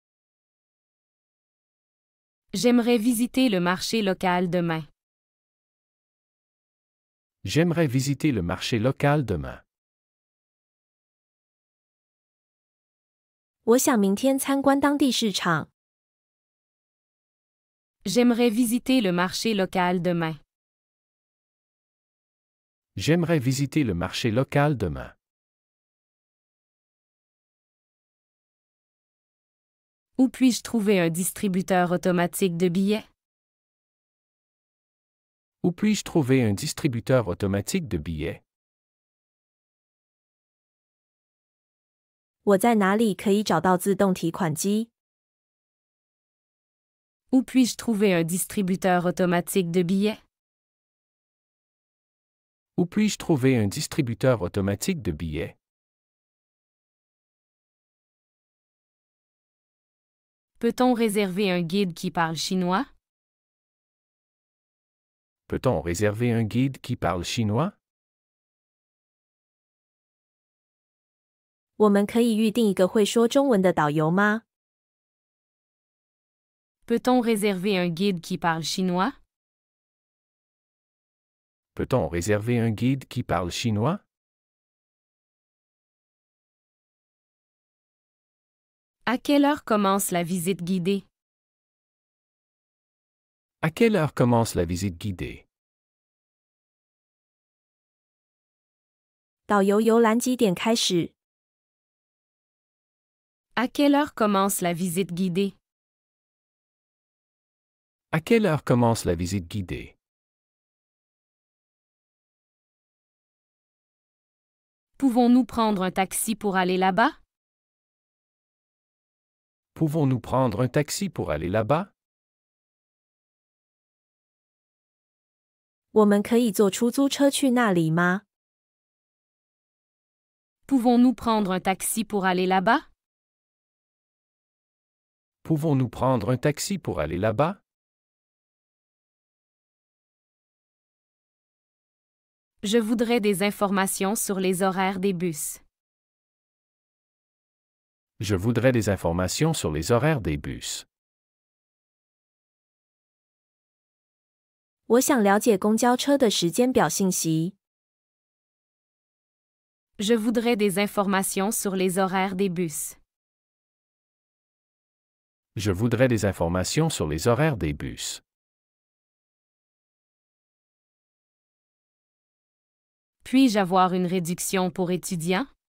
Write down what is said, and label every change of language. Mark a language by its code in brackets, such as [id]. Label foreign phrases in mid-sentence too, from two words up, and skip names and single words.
[fr] J'aimerais visiter le marché local demain. J'aimerais visiter le marché local demain. [zh] 我想明天参观当地市场。 [fr] J'aimerais visiter le marché local demain. J'aimerais visiter le marché local demain. Où puis-je trouver un distributeur automatique de billets? Où puis-je trouver un distributeur automatique de billets? [zh] 我在哪里可以找到自动提款机？ [fr] Où puis-je trouver un distributeur automatique de billets? Où puis-je trouver un distributeur automatique de billets? Peut-on réserver un guide qui parle chinois? Peut-on réserver un guide qui parle chinois? [zh] 我们可以预定一个会说中文的导游吗？ [fr] Peut-on réserver un guide qui parle chinois? Peut-on réserver un guide qui parle chinois? À quelle heure commence la visite guidée? À quelle heure commence la visite guidée? [zh] 导游游览几点开始？ [fr] À quelle heure commence la visite guidée? À quelle heure commence la visite guidée? Pouvons-nous prendre un taxi pour aller là-bas? Pouvons-nous prendre un taxi pour aller là-bas? [zh] 我们可以坐出租车去那里吗？ [fr] Pouvons-nous prendre un taxi pour aller là-bas? Pouvons-nous prendre un taxi pour aller là-bas? Je voudrais des informations sur les horaires des bus. Je voudrais des informations sur les horaires des bus. [zh] 我想了解公交车的时间表信息。 [fr] Je voudrais des informations sur les horaires des bus. Je voudrais des informations sur les horaires des bus. Puis-je avoir une réduction pour étudiants?